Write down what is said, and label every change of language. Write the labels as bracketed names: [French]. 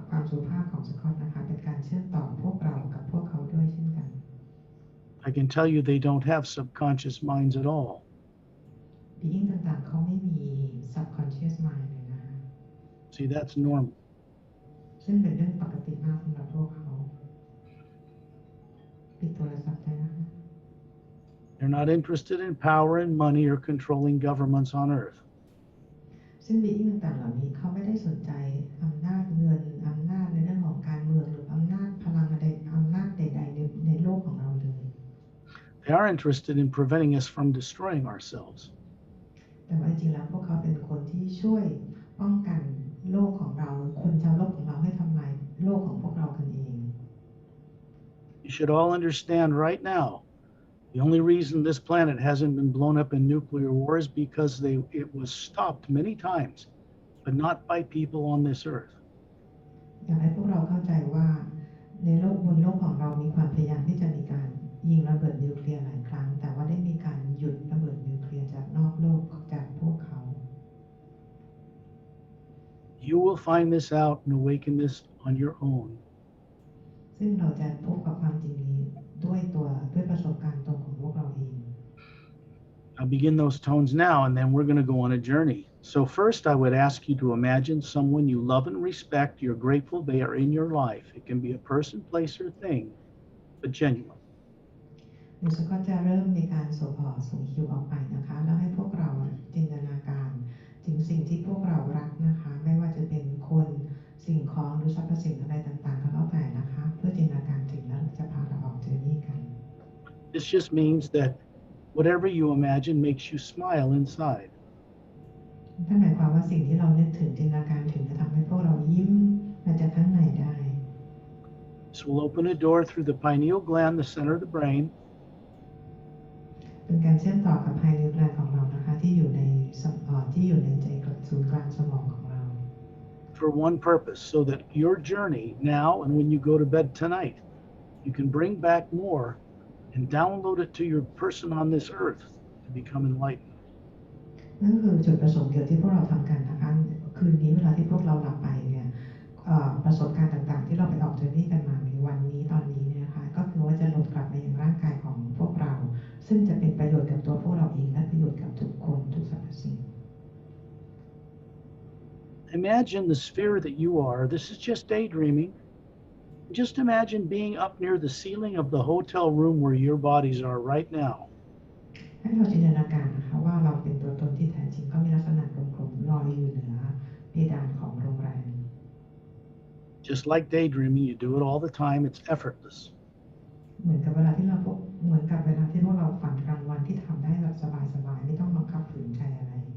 [Thai] สุภาพของสกอตนะคะเป็นการเชื่อมต่อพวกเรากับพวกเขาด้วยเช่นกัน [English] I can tell you they don't have subconscious minds at all. [Thai] being ต่างๆเขาไม่มี [English] subconscious mind [Thai] เลยนะคะ [English] See, that's normal. [Thai] ซึ่งเป็นเรื่องปกติมากสำหรับพวกเขาปิดโทรศัพท์ได้นะคะ [English] They're not interested in power and money or controlling governments on earth. [Thai] ซึ่ง being ต่างๆเหล่านี้เขาไม่ได้สนใจอำนาจเงินอำนาจในเรื่องของการเมืองหรืออำนาจพลังใดอำนาจใดๆในโลกของเราเลย [English] They are interested in preventing us from destroying ourselves. [Thai] แต่ว่าจริงๆแล้วพวกเขาเป็นคนที่ช่วยป้องกันโลกของเราคนชาวโลกของเราให้ทำลายโลกของพวกเรากันเอง [English] You should all understand right now, the only reason this planet hasn't been blown up in nuclear war is because it was stopped many times, but not by people on this earth. [Thai] อยากให้พวกเราเข้าใจว่าในโลกบนโลกของเรามีความพยายามที่จะมีการยิงระเบิดนิวเคลียร์หลายครั้งแต่ว่าได้มีการหยุดระเบิดนิวเคลียร์จากนอกโลกจากพวกเขา [English] You will find this out and awaken this on your own. [Thai] ซึ่งเราจะพบกับความจริงนี้ด้วยประสบการณ์ตรงของพวกเราเอง [English] I'll begin those tones now, and then we're going to go on a journey. So first, I would ask you to imagine someone you love and respect. You're grateful they are in your life. It can be a person, place, or thing, but genuine. [Thai] เดี๋ยวก็จะเริ่มมีการส่งคิวออกไปนะคะแล้วให้พวกเราจินตนาการถึงสิ่งที่พวกเรารักนะคะไม่ว่าจะเป็นคนสิ่งของหรือสรรพสิ่งอะไรต่างๆก็แล้วแต่นะคะเพื่อจินตนาการถึงแล้วจะพาเราออกเจอนี่กัน [English] This just means that whatever you imagine makes you smile inside. [Thai] นั่นหมายความว่าสิ่งที่เรานึกถึงจินตนาการถึงจะทำให้พวกเรายิ้มมาจากข้างในได้ [English] This will open a door through the pineal gland, the center of the brain. [Thai] เป็นการเชื่อมต่อกับภายในแกลนของเรานะคะที่อยู่ในใจศูนย์กลางสมองของเรา [English] For one purpose, so that your journey now and when you go to bed tonight, you can bring back more and download it to your person on this earth to become enlightened. [Thai] นั่นคือจุดประสงค์เดียวที่พวกเราทำกันนะคะคืนนี้เวลาที่พวกเราหลับไปเนี่ยประสบการณ์ต่างๆที่เราไปออกเจอนี่กันมาในวันนี้ตอนนี้เนี่ยนะคะก็คือว่าจะหลุดกลับมายังร่างกายของพวกเราซึ่งจะเป็นประโยชน์กับตัวพวกเราเองและประโยชน์กับทุกคนทุกสรรพสิ่ง [English] Imagine the sphere that you are. This is just daydreaming. Just imagine being up near the ceiling of the hotel room where your bodies are right now. [Thai] ให้เราจินตนาการนะคะว่าเราเป็นตัวตนที่แท้จริงก็มีลักษณะกลมๆลอยอยู่เหนือเพดานของโรงแรม [English] Just like daydreaming, you do it all the time. It's effortless. [Thai] เหมือนกับเวลาที่พวกเราฝันกลางวันที่ทำได้แบบสบายๆไม่ต้องบังคับฝืนใจอะไร